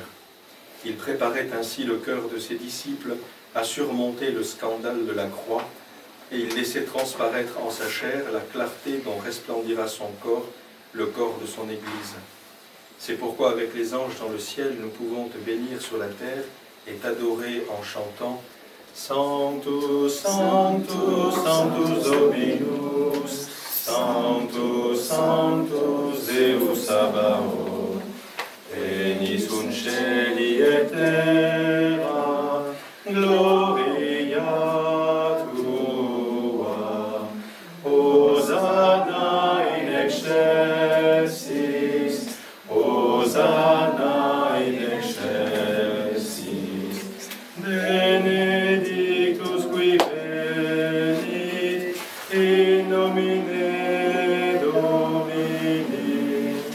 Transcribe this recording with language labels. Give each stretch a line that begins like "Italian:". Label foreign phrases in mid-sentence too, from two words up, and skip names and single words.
French: Il préparait ainsi le cœur de ses disciples à surmonter le scandale de la croix, et il laissait transparaître en sa chair la clarté dont resplendira son corps, le corps de son Église. C'est pourquoi avec les anges dans le ciel, nous pouvons te bénir sur la terre et t'adorer en chantant «
Latin: Sanctus, Sanctus, Sanctus Dominus, Sanctus, Sanctus Deus Sabaoth, Penis un celi et terra, gloria tua, Hosanna in excelsis, Hosanna in excelsis, benedictus qui venit in nomine Domini,